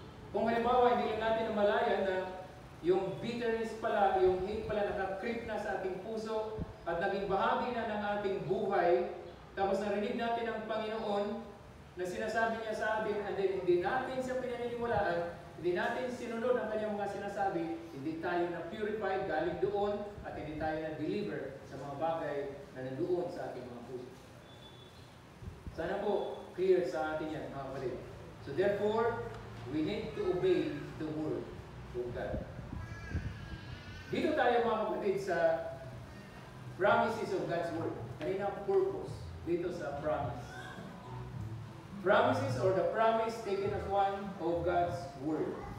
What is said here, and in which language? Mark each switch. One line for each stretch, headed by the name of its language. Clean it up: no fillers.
Filipino: Kung halimbawa, hindi lang natin namalayan na yung bitterness pala, yung hate pala naka-creep na sa ating puso at naging bahagi na ng ating buhay, tapos narinig natin ang Panginoon na sinasabi niya sa atin,
English: and then
Filipino: hindi natin siya pinaniniwalaan, hindi natin sinunod ang kanyang mga sinasabi, hindi tayo na-purified galing doon at hindi tayo na-deliver sa mga bagay na nandoon sa ating mga puso. Sana po clear sa atin yan, mga kapatid.
English: So therefore, we need to obey the word of God.
Filipino: Dito tayo mga kapatid sa
English: promises of God's word.
Filipino: Kanina purpose dito sa promise.
English: Promises or the promise taken as one of God's word.